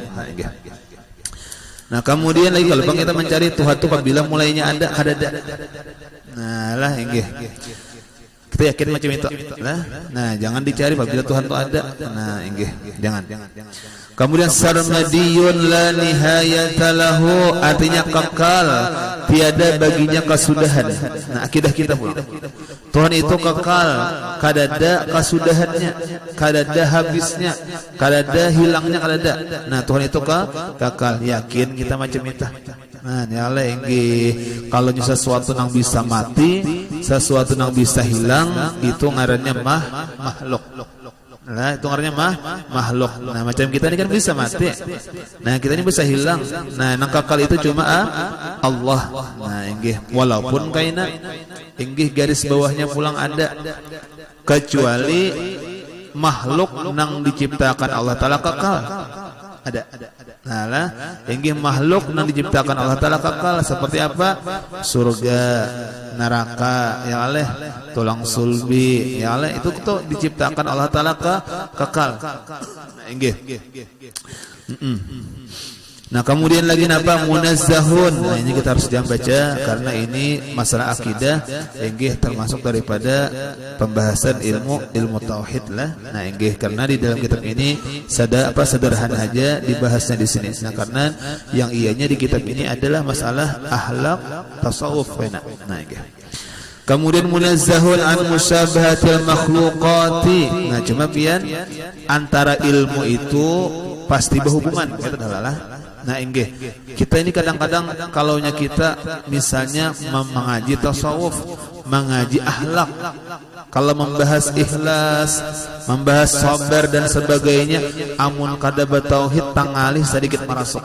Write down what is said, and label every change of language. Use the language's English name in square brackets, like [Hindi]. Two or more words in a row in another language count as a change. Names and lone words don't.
[Indonesian] Nah, kemudian lagi kalau kita mencari Tuhan itu apabila mulainya ada, kada ada. [Banjar] Nah, lah inggih. Kita yakin macam itu. [Indonesian] Nah, jangan dicari apabila Tuhan itu ada. Nah, inggih, jangan. Kemudian [Arabic] sarmadiyun la nihayata lahu, [Indonesian] artinya kekal, tiada baginya kesudahan. Nah, akidah kita pula. [Banjar] Tuhan itu kekal, kada ada kesudahannya, kada ada habisnya, kada ada hilangnya, kada ada. [Indonesian] Nah, Tuhan itu kekal, yakin kita macam itu. Nah, ini Allah inggih. Kalau sesuatu yang bisa mati, sesuatu yang bisa hilang, itu ngarannya makhluk. Nah, itu artinya makhluk. Nah, macam kita ini kan bisa mati. Nah, kita ini bisa hilang. Nah, yang kekal itu cuma Allah. Nah, inggih. [Banjar] Walaupun kaina inggih garis bawahnya pulang ada, kecuali makhluk nang diciptakan Allah Ta'ala kekal. [Indonesian] Ada. Nah, lah inggih makhluk nang diciptakan Allah Ta'ala kekal, seperti apa? Surga, neraka, [Arabic] ya Allah, [Indonesian] tulang sulbi, [Arabic] ya Allah, [Indonesian] itu tuh diciptakan Allah Ta'ala kekal. Inggih. Nah, kemudian lagi apa? Munazzahun. Nah, ini kita harus jangan baca karena ini masalah akidah, inggih termasuk daripada pembahasan ilmu tauhid lah. Nah, inggih karena di dalam kitab ini sederhana aja dibahasnya di sini. Nah, karena yang ianya di kitab ini adalah masalah akhlak tasawuf. Nah, inggih. Kemudian [Arabic] munazzahun an musyabahatil makhluqati. [Indonesian] Nah, cuma pian antara ilmu itu pasti berhubungan, kata dalalah. Nah, inggih. Kita ini kadang-kadang kalaunya kita misalnya mengaji tasawuf, mengaji akhlak, kalau membahas ikhlas, membahas sabar dan sebagainya, [Banjar] amun kada bertauhid tangalih [Indonesian] sedikit merasuk.